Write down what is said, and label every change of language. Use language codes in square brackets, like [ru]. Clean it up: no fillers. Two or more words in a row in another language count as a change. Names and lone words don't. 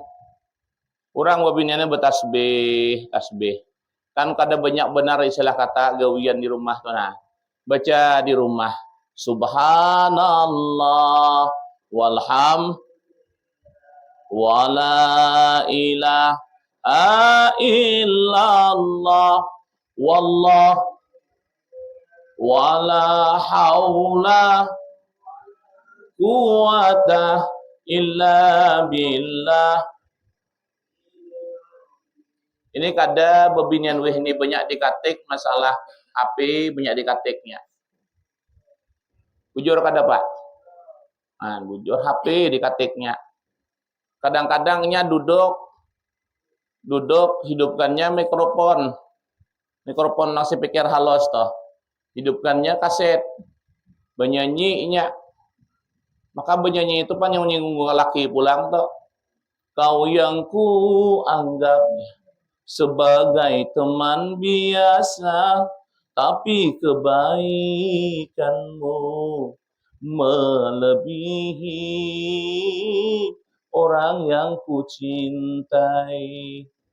[bjn] Orang bebiniannya bertasbih. Tasbih. Kan kada banyak benar istilah kata gawian di rumah tuh nah. Baca di rumah. [ar] سبحان الله والحمد ولا إله إلا الله والله ولا حول قوة إلا بالله. [bjn] Ini kada bebinian weh ini banyak dikatik masalah HP banyak dikatiknya. Bujur kada Pak? Nah, bujur HP dikatiknya. Kadang-kadangnya duduk hidupkannya mikrofon nasi pikir halus toh, hidupkannya kaset benyanyinya, maka benyanyi itu pan yang menyinggung laki pulang toh, [id] kau yang ku anggapnya sebagai teman biasa, tapi kebaikanmu melebihi orang yang ku cintai.